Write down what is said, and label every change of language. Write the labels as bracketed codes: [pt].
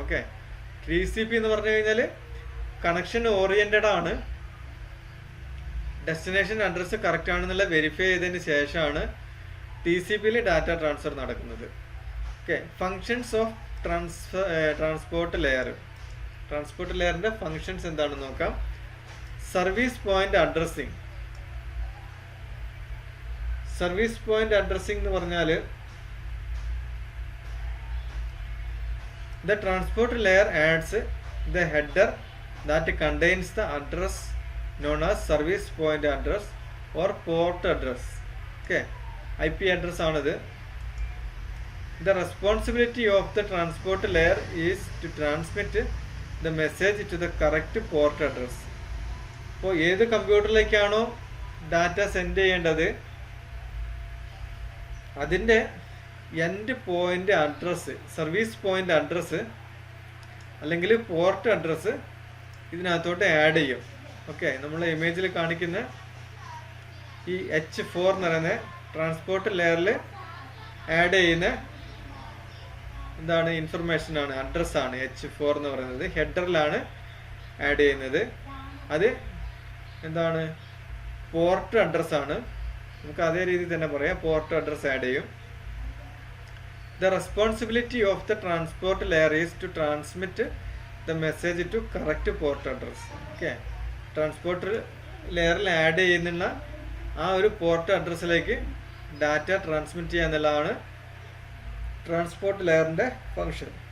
[ml] Okay, TCP എന്ന് പറഞ്ഞു കഴിഞ്ഞാൽ കണക്ഷൻ ഓറിയൻറ്റഡ് ആണ്, ഡെസ്റ്റിനേഷൻ അഡ്രസ്സ് കറക്റ്റ് ആണെന്നുള്ള വെരിഫൈ ചെയ്തതിന് ശേഷമാണ് TCPയിൽ ഡാറ്റ ട്രാൻസ്ഫർ നടക്കുന്നത്. [en] Okay, functions of transport layer. [ml] Transport ലെയറിൻ്റെ functions എന്താണെന്ന് നോക്കാം. [en] Service point addressing. Service point addressing [ml] എന്ന് പറഞ്ഞാൽ [en] the transport layer adds the header that contains the address known as service point address or port address. Okay, IP address [ml] ആണത്. [en] The responsibility of the transport layer is to transmit the message to the correct port address. [ml] അപ്പോൾ ഏത് കമ്പ്യൂട്ടറിലേക്കാണോ data send ചെയ്യേണ്ടത് അതിൻ്റെ end point address, service point address അല്ലെങ്കിൽ port address ഇതിനകത്തോട്ട് add ചെയ്യും. Okay, നമ്മൾ ഇമേജിൽ കാണിക്കുന്ന ഈ H4 എന്ന് പറയുന്ന ട്രാൻസ്പോർട്ട് ലെയറിൽ ആഡ് ചെയ്യുന്ന എന്താണ്, ഇൻഫർമേഷനാണ്, അഡ്രസ്സാണ് H4 എന്ന് പറയുന്നത്. ഹെഡറിലാണ് ആഡ് ചെയ്യുന്നത്. അത് എന്താണ്, പോർട്ട് അഡ്രസ്സാണ്. നമുക്ക് അതേ രീതിയിൽ തന്നെ പറയാം, പോർട്ട് അഡ്രസ്സ് ആഡ് ചെയ്യും. [en] The responsibility of the transport layer is to transmit the message to correct port address. [ml] Okay, transport ലെയറിൽ ആഡ് ചെയ്യുന്ന ആ ഒരു പോർട്ട് അഡ്രസ്സിലേക്ക് ഡാറ്റ ട്രാൻസ്മിറ്റ് ചെയ്യുക എന്നുള്ളതാണ് ട്രാൻസ്പോർട്ട് ലെയറിൻ്റെ ഫങ്ഷൻ.